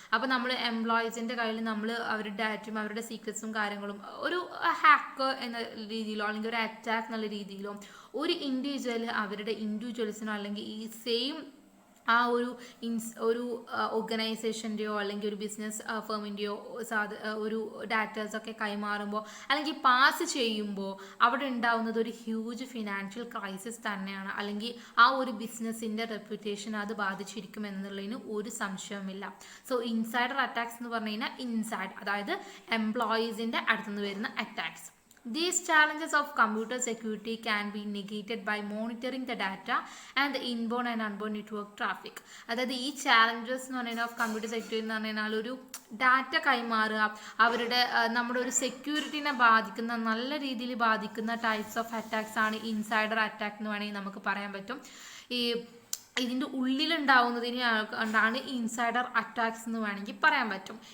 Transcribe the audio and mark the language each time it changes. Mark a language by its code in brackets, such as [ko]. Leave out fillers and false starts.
[ml] അപ്പോൾ നമ്മൾ എംപ്ലോയീസിൻ്റെ കയ്യിൽ നമ്മൾ അവരുടെ ഡാറ്റയും അവരുടെ സീക്രറ്റ്സും കാര്യങ്ങളും ഒരു ഹാക്കർ എന്ന രീതിയിലോ അല്ലെങ്കിൽ ഒരു അറ്റാക്ക് എന്നുള്ള രീതിയിലോ ഒരു ഇൻഡിവിജ്വൽ അവരുടെ ഇൻഡിവിജ്വൽസിനോ അല്ലെങ്കിൽ ഈ സെയിം ആ ഒരു ഓർഗനൈസേഷൻ്റെയോ അല്ലെങ്കിൽ ഒരു ബിസിനസ് ഫേമിൻ്റെയോ ഒരു ഡാറ്റാസൊക്കെ കൈമാറുമ്പോൾ അല്ലെങ്കിൽ പാസ് ചെയ്യുമ്പോൾ അവിടെ ഉണ്ടാവുന്നത് ഒരു ഹ്യൂജ് ഫിനാൻഷ്യൽ ക്രൈസിസ് തന്നെയാണ്. അല്ലെങ്കിൽ ആ ഒരു ബിസിനസ്സിൻ്റെ റെപ്യൂട്ടേഷൻ അത് ബാധിച്ചിരിക്കും എന്നുള്ളതിന് ഒരു സംശയവുമില്ല. സോ ഇൻസൈഡർ അറ്റാക്സ് എന്ന് പറഞ്ഞു കഴിഞ്ഞാൽ ഇൻസൈഡ്, അതായത് എംപ്ലോയീസിൻ്റെ അടുത്തുനിന്ന് വരുന്ന attacks. [en] These challenges of computer security can be negated by monitoring the data and the inbound and outbound network traffic. [ml] അതായത് ഈ ചാലഞ്ചസ് എന്ന് പറഞ്ഞാൽ ഓഫ് കമ്പ്യൂട്ടർ സെക്യൂരിറ്റി എന്ന് പറഞ്ഞാൽ ഒരു ഡാറ്റ കൈമാറുക, അവരുടെ നമ്മുടെ ഒരു സെക്യൂരിറ്റിനെ ബാധിക്കുന്ന, നല്ല രീതിയിൽ ബാധിക്കുന്ന ടൈപ്സ് ഓഫ് അറ്റാക്സ് ആണ് ഇൻസൈഡർ അറ്റാക്ക് എന്ന് വേണമെങ്കിൽ നമുക്ക് പറയാൻ പറ്റും. ഈ ഇതിൻ്റെ ഉള്ളിലുണ്ടാവുന്നതിന് കൊണ്ടാണ് ഇൻസൈഡർ അറ്റാക്സ് എന്ന് വേണമെങ്കിൽ പറയാൻ പറ്റും.